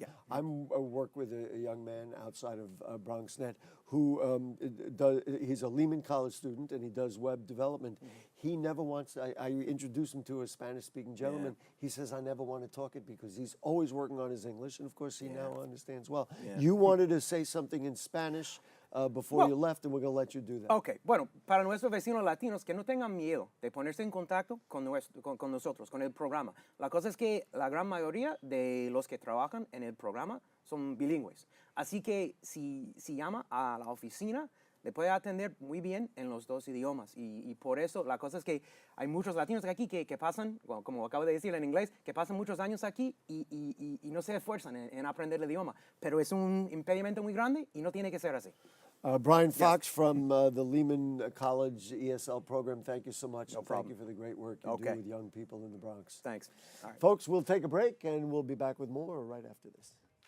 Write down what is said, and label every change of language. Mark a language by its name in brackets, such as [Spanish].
[English] I work with a young man outside of Bronxnet who he's a Lehman College student and he does web development. He never wants, I introduced him to a Spanish-speaking gentleman. He says, I never want to talk it because he's always working on his English, and of course he now understands well. You wanted to say something in Spanish before you left, and we're going to let you do that. [Spanish] Okay, bueno, para nuestros vecinos latinos, que no tengan miedo de ponerse en contacto con nosotros, con el programa. La cosa es que la gran mayoría de los que trabajan en el programa son bilingües. Así que si llama a la oficina, le puede atender muy bien en los 2 idiomas. Y por eso la cosa es que hay muchos latinos aquí que pasan, como acabo de decir en inglés, que pasan muchos años aquí y no se esfuerzan en aprender el idioma. Pero es un impedimento muy grande y no tiene que ser así. [English] Bryan Fox from the Lehman College ESL program, thank you so much. No and problem. Thank you for the great work you do with young people in the Bronx. Thanks. All right. Folks, we'll take a break and we'll be back with more right after this.